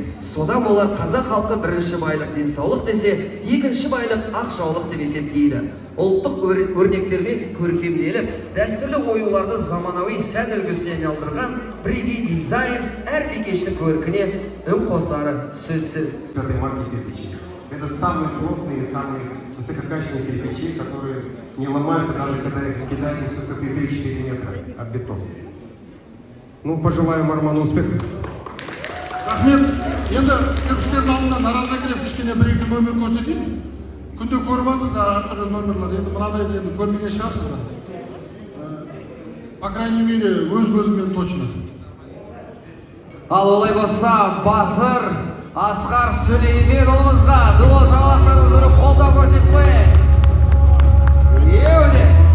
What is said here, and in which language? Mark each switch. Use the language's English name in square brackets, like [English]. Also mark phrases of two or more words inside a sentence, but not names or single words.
[Kazakh] Содан болар қазақ халқы бірінші байлық денсаулық десе, екінші байлық ақ жаулық деп есептейді. Ұлттық өрнектермен көркемделіп, дәстүрлі оюларды заманауи сән үлгісіне айналдырған бірегей дизайн әр бикештің көркіне үн қосары сөзсіз. [Russian] Это самые крупные, самые высококачественные кирпичи, которые не ломаются, даже когда их кидаете с высоты 3-4 метра от бетона. Ну, пожелаем Арману успеха. [Kazakh] Рахмет. Енді кірпіштердің алдында Разагрев кішкене бір-екі номер көрсетейін. Күнде көріп жатсыз әртүрлі номерлар. Енді мынадайды енді көрмеген шығарсыздар. [Russian] По крайней мере, [Kazakh] өз көзіммен точно. Ал олай болса, Батыр Асқар Сүлейменұлымызға дуал жаңалықтарын ұрып қолдау көрсетіп қояйық. Еуде!